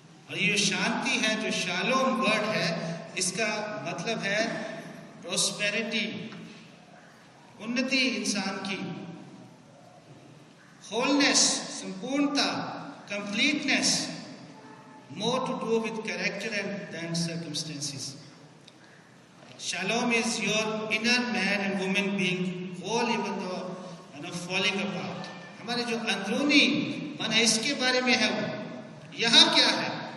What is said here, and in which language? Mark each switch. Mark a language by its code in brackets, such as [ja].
[hi] और ये शांति है, जो शालोम वर्ड है, इसका मतलब है प्रोस्पेरिटी, उन्नति इंसान की, होलनेस, संपूर्णता, completeness, more to do with character and then circumstances. [en] Shalom is your inner man and woman being whole even though falling apart. [hi] हमारे जो अंदरूनी मन है इसके बारे में है। वो यहाँ क्या है?